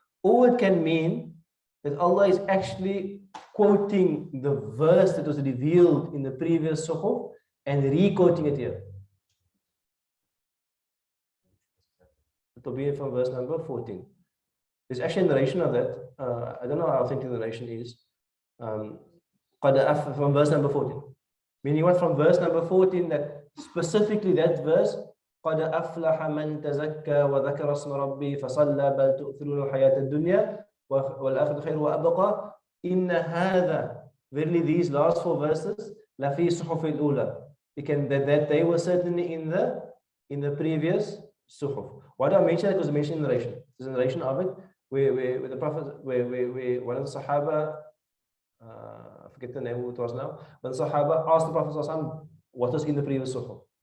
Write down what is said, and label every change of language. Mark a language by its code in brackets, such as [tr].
[en] Or it can mean that Allah is actually quoting the verse that was revealed in the previous suhuf and re-quoting it here. It will be from verse number 14. There's actually a narration of that. I don't know how authentic the narration is. From verse number 14. Meaning what? From verse number 14, that specifically that verse, [ar] قَدْ أَفْلَحَ مَنْ تَزَكَّى وَذَكَرَ اسْمَ رَبِّهِ فَصَلَّى بَلْ تُؤْثِرُونَ الْحَيَاةَ الدُّنْيَا وَالْآخِرَةُ خَيْرٌ وَأَبْقَى إِنَّ هَذَا. [en] Verily these last four verses, [ar] لَفِي صُحُفِ الْأُولَى. [en] That they were certainly in the previous suhuf. Why do I mention that? Because I mentioned in the narration. There's a narration of it where the Prophet, where one of the Sahaba, I forget the name who it was now, when the Sahaba asked the Prophet what was in the previous suhuf.